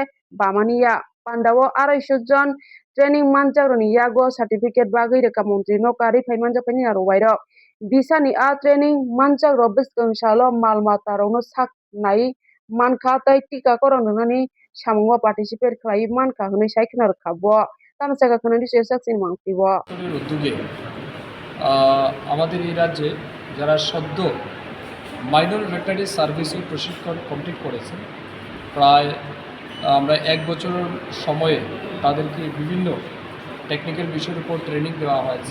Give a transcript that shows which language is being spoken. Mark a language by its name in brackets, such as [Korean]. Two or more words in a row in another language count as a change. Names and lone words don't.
[Kok Borok] Bamania Pandawo Araisho Jon training manjagroni yago certificate bagui reka montri no kari phaimanja pani aro wairo bisani a training manjagro biskang salo malmata rokno sak nai mankha tai tika koron nani samungo participate khlai mankha hwnwi saikhanar khabo tamo jaga khonani sesak mangpibo [Bangla] উদ্যোগে আমাদের এই রাজ্যে যারা সদ্য মাইনর ভেটেরিনারি সার্ভিসের প্রশিক্ষণ কমপ্লিট করেছেন প্রায় আমরা 1 বছরের সময়ে তাদেরকে বিভিন্ন টেকনিক্যাল বিষয়ের উপর ট্রেনিং দেওয়া হয়েছে।